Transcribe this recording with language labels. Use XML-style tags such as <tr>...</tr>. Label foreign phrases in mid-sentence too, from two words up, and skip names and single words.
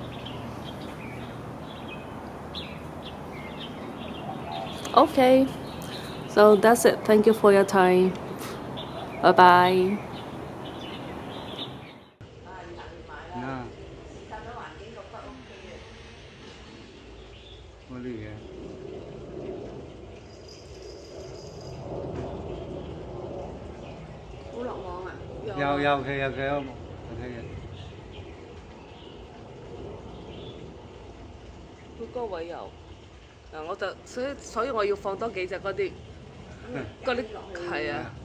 <en>Okay, so that's it. Thank you for your time. Bye bye.</en> <ms>Nah, boleh ya.</ms> <yue>有嘅，佢嗰位有，嗱我就所以我要放多幾隻嗰啲係啊，</yue>